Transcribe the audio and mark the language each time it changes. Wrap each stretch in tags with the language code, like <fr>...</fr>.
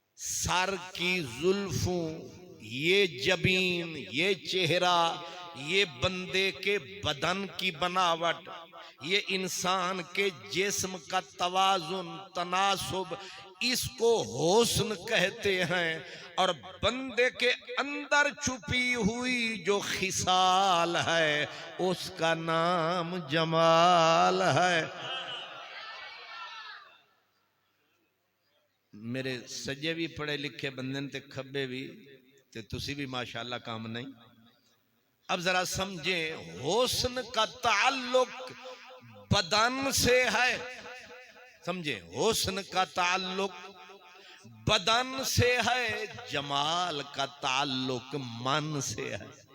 <ur>سر کی زلفوں یہ جبین یہ چہرہ یہ بندے کے بدن کی بناوٹ یہ انسان کے جسم کا توازن تناسب اس کو حسن کہتے ہیں. اور بندے کے اندر چھپی ہوئی جو خصال ہے اس کا نام جمال ہے.</ur> <pa>میرے سجے بھی پڑھے لکھے بندے تے کھبے بھی تے تسی بھی ماشاءاللہ کام نہیں.</pa> <ur>اب ذرا سمجھیں حسن کا تعلق بدن سے ہے. سمجھیں حسن کا تعلق بدن سے ہے جمال کا تعلق من سے ہے.</ur>